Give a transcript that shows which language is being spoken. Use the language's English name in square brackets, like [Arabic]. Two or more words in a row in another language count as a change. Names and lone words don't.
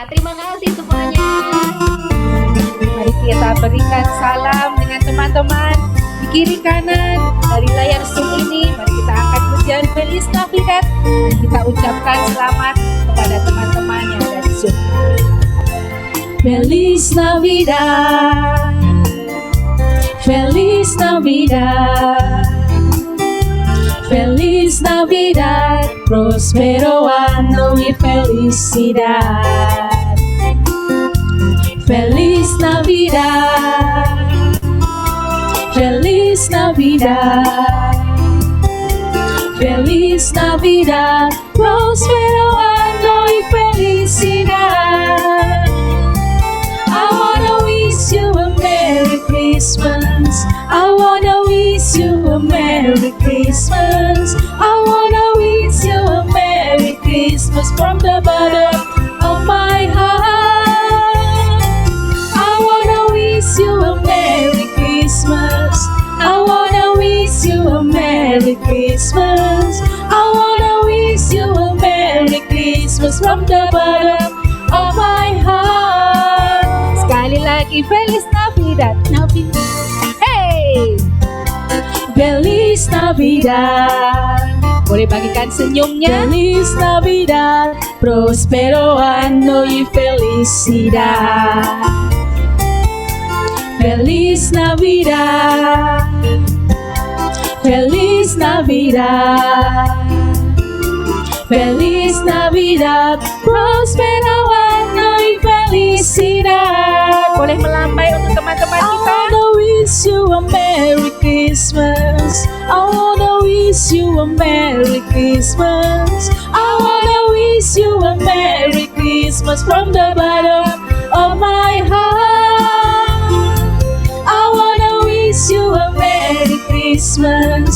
[Indonesian] Terima kasih semuanya. Mari kita berikan salam dengan teman-teman di kiri kanan dari layar Zoom ini. Mari kita angkat pujian Feliz Navidad dan kita ucapkan selamat kepada teman-teman yang ada di Zoom. [Spanish] Feliz Navidad, Feliz Navidad, Feliz Navidad, próspero año y felicidad. Feliz Navidad, Feliz Navidad, Feliz Navidad, próspero año y felicidad. [English] I wanna wish you a Merry Christmas. I wanna wish you a Merry Christmas. I wanna wish you a Merry Christmas from the bottom of my heart. I wanna wish you a Merry Christmas. I wanna wish you a Merry Christmas. I wanna wish you a Merry Christmas from the bottom of my heart. [Indonesian] Sekali lagi [Spanish] Feliz Navidad. [Indonesian] Hey! [Spanish] Feliz Navidad. [Indonesian] Boleh bagikan senyumnya. [Spanish] Feliz Navidad, próspero año y felicidad. Feliz Navidad, Feliz Navidad, Feliz Navidad, próspero año y felicidad. [Indonesian] Boleh melambai untuk teman-teman [English] I [Indonesian] kita. [English] wanna wish you a Merry Christmas. I wanna wish you a Merry Christmas. I wanna wish you a Merry Christmas from the bottom of my heart. I wanna wish you a Merry Christmas.